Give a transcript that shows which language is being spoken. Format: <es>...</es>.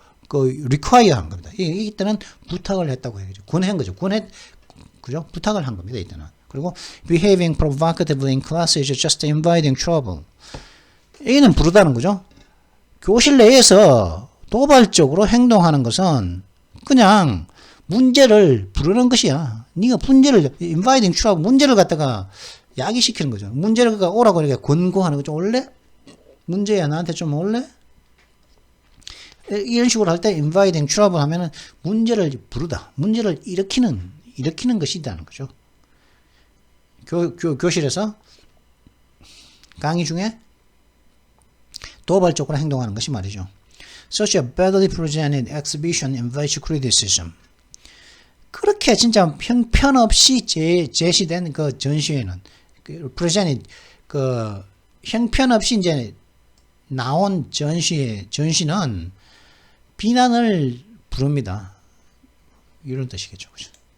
<ko>require 한 겁니다. 이때는 부탁을 했다고 해야죠. 권한 거죠. 그죠? 부탁을 한 겁니다. 이때는. 그리고</ko> <en>behaving provocatively in class is just inviting trouble.</en> <ko>A는 부르다는 거죠. 교실 내에서 도발적으로 행동하는 것은 그냥 문제를 부르는 것이야. 네가 문제를 inviting trouble, 문제를 갖다가 야기시키는 거죠. 문제를 오라고 이렇게 권고하는 거죠. 올래? 문제야, 나한테 좀 올래? 이런 식으로 할 때 inviting trouble 하면은 문제를 부르다, 문제를 일으키는 것이 있다는 거죠. 교실에서 강의 중에 도발적으로 행동하는 것이 말이죠.</ko> <en>Such a badly presented exhibition invites criticism.</en> <ko>그렇게 진짜 형편없이 제시된 그 전시회는, presented, 형편없이 이제 나온 전시는 비난을 부릅니다. 이런 뜻이겠죠. 그죠?</ko>